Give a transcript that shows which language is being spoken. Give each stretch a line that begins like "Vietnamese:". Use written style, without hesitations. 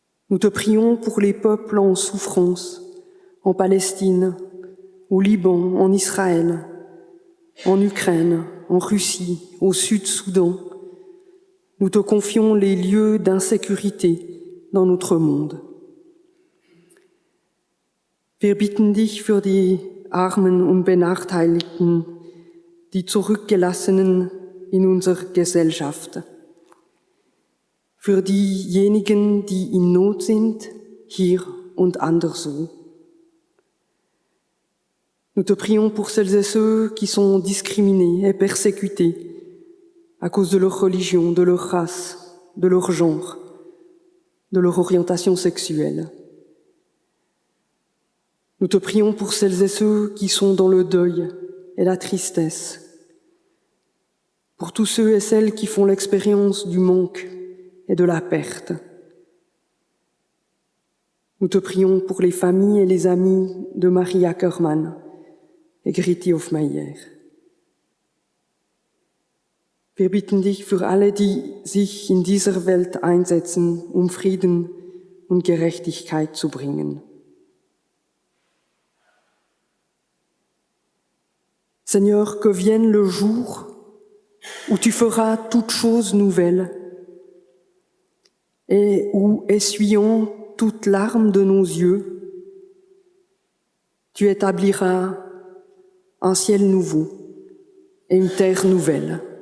French: Nous te prions pour les peuples en souffrance, en Palestine, au Liban, en Israël, en Ukraine, en Russie, au Sud-Soudan. Nous te confions les lieux d'insécurité dans notre monde.
German: Wir bitten dich für die Armen und Benachteiligten, die Zurückgelassenen in unserer Gesellschaft. Für diejenigen, die in Not sind, hier und anderswo.
French: Nous te prions pour celles et ceux qui sont discriminés et persécutés à cause de leur religion, de leur race, de leur genre, de leur orientation sexuelle. Nous te prions pour celles et ceux qui sont dans le deuil et la tristesse, pour tous ceux et celles qui font l'expérience du manque et de la perte. Nous te prions pour les familles et les amis de Marie Ackermann et Gritti Hofmeier.
German: Wir bitten dich für alle, die sich in dieser Welt einsetzen, um Frieden und Gerechtigkeit zu bringen.
French: Seigneur, que vienne le jour où tu feras toutes choses nouvelles et où, essuyant toute larme de nos yeux, tu établiras un ciel nouveau et une terre nouvelle.